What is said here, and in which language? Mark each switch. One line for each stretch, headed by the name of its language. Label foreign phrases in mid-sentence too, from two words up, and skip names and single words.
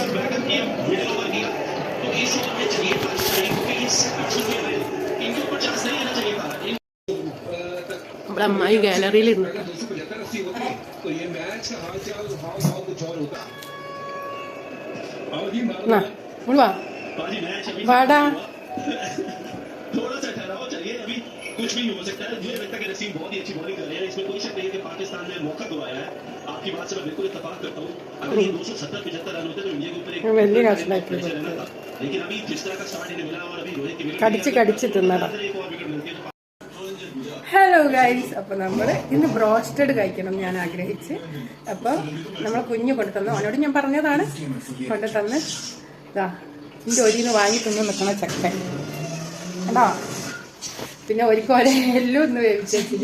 Malayalam: നമ്മുടെ അമ്മായി ഗാലറിയിൽ ഇരുന്നു. വാടാ.
Hindi: कुछ भी हो सकता है. मुझे लगता है कि नसीम बहुत ही अच्छी बॉलिंग कर रहे हैं. इसमें कोई शक नहीं है कि पाकिस्तान ने मौका गवाया है. आपकी बात से मैं बिल्कुल इत्तेफाक करता हूं. अगर ये 270-75 रन होते तो इंडिया के ऊपर एक
Malayalam: വലിയ കഷ്ണാക്കി
Hindi: लेकिन अभी जिस तरह का स्टार्ट इन्हें मिला और अभी रोहित की
Malayalam: കടിച്ച് തിന്നടാ.
Hindi: एक और विकेट मिलती है.
English: hello guys,
Malayalam: അപ്പൊ നമ്മള് ഇന്ന് ബ്രോസ്റ്റഡ് കഴിക്കണം ഞാൻ ആഗ്രഹിച്ച്. അപ്പൊ നമ്മളെ കുഞ്ഞു കൊണ്ടു തന്നു. അവനോട് ഞാൻ പറഞ്ഞതാണ് കൊണ്ടു തന്ന്. ഇതാ ഇതിന്റെ ഒരിന്ന് വാങ്ങി തിന്ന് നിൽക്കണ ചക്കൻ കേട്ടോ. പിന്നെ ഒരിക്കലും എല്ലാം ഒന്ന് വേവിച്ച് വെച്ചില്ല.